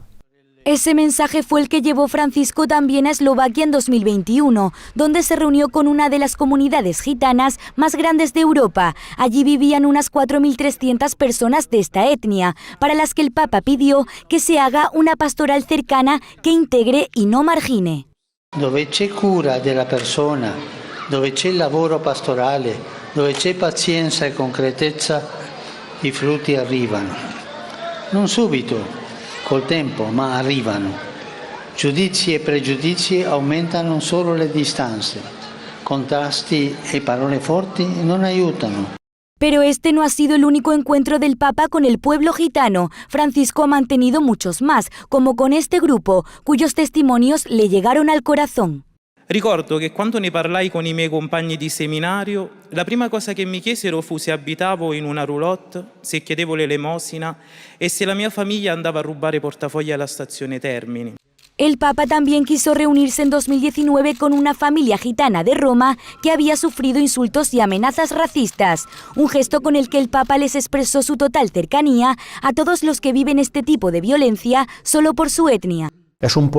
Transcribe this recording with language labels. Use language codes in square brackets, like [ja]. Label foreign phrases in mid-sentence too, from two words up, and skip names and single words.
[es] Ese mensaje fue el que llevó Francisco también a Eslovaquia en 2021, donde se reunió con una de las comunidades gitanas más grandes de Europa. Allí vivían unas 4.300 personas de esta etnia, para las que el Papa pidió que se haga una pastoral cercana que integre y no margine. [it] Dove c'è cura della persona, dove c'è il lavoro pastorale, dove c'è pazienza e concretezza, i frutti arrivano. Non subito, col tempo, ma arrivano. Giudizi e pregiudizi aumentano solo le distanze. Contrasti e parole forti non aiutano. [es] Pero este no ha sido el único encuentro del Papa con el pueblo gitano. Francisco ha mantenido muchos más, como con este grupo, cuyos testimonios le llegaron al corazón. [it] Ricordo che quando ne parlai con i miei compagni di seminario, la prima cosa che mi chiesero fu se abitavo in una roulotte, se chiedevo l'elemosina e se la mia famiglia andava a rubare portafogli alla stazione Termini. [es] El Papa también quiso reunirse en 2019 con una familia gitana de Roma que había sufrido insultos y amenazas racistas, un gesto con el que el Papa les expresó su total cercanía a todos los que viven este tipo de violencia solo por su etnia.